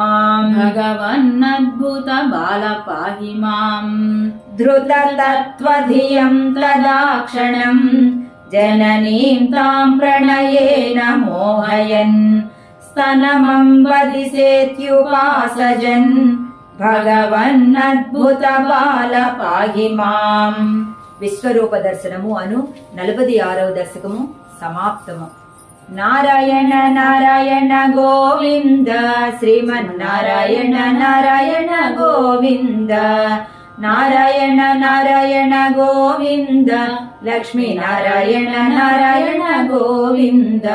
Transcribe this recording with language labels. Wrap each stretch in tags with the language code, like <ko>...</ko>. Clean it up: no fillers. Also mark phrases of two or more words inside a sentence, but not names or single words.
<sa>माम् धृततत्त्वधियं तदाक्षणम् जननीं तां प्रणयेन मोहयन् स्तनमम्बदिसेत्युपासजन् भगवन्नद्भुत बाल पाहि माम्</sa> <te>విశ్వరూప దర్శనము అను 46వ దశకము సమాప్తము.</te> <sa>నారాయణ నారాయణ గోవింద శ్రీమన్నారాయణ నారాయణ గోవింద నారాయణ నారాయణ గోవింద లక్ష్మీ నారాయణ నారాయణ గోవింద.</sa>